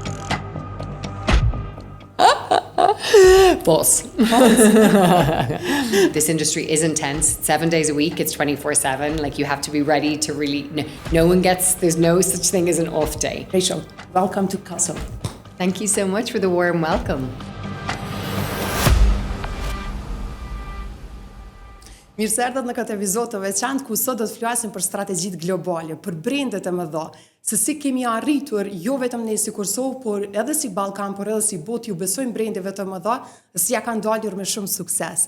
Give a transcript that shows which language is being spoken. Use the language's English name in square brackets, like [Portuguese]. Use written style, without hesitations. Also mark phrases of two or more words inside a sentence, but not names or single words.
[English] False. This industry is intense. 7 days a week, it's 24/7. Like, you have to be ready to really, there's no such thing as an off day. Rachel, welcome to Kosovo. Thank you so much for the warm welcome. [Albanian] Mirë se erdhët në këtë epizod të veçantë ku sot do të flasim për strategjitë globale, për brendet e mëdha, se si kemi arritur jo vetëm ne si Kosovë, por edhe si Ballkan, por edhe si botë ju besojmë brendeve të mëdha, si ja kanë dalur me shumë sukses.